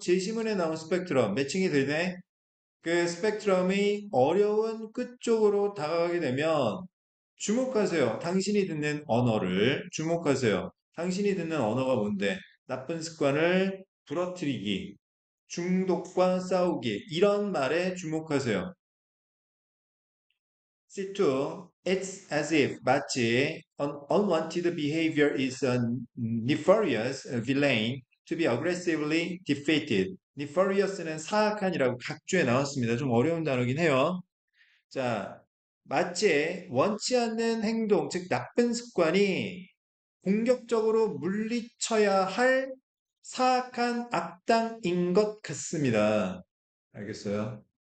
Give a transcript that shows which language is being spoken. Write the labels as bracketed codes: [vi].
[ko] 제시문에 나온 스펙트럼, 매칭이 되네? 그 스펙트럼이 어려운 끝쪽으로 다가가게 되면 주목하세요. 당신이 듣는 언어를 주목하세요. 당신이 듣는 언어가 뭔데? 나쁜 습관을 부러뜨리기, 중독과 싸우기 이런 말에 주목하세요. C2. [en] It's as if [ko] 마치 [en] unwanted behavior is a nefarious villain to be aggressively defeated. [ko] nefarious는 사악한이라고 각주에 나왔습니다. 좀 어려운 단어긴 해요. 자, 마치 원치 않는 행동, 즉 나쁜 습관이 공격적으로 물리쳐야 할 사악한 악당인 것 같습니다. 알겠어요?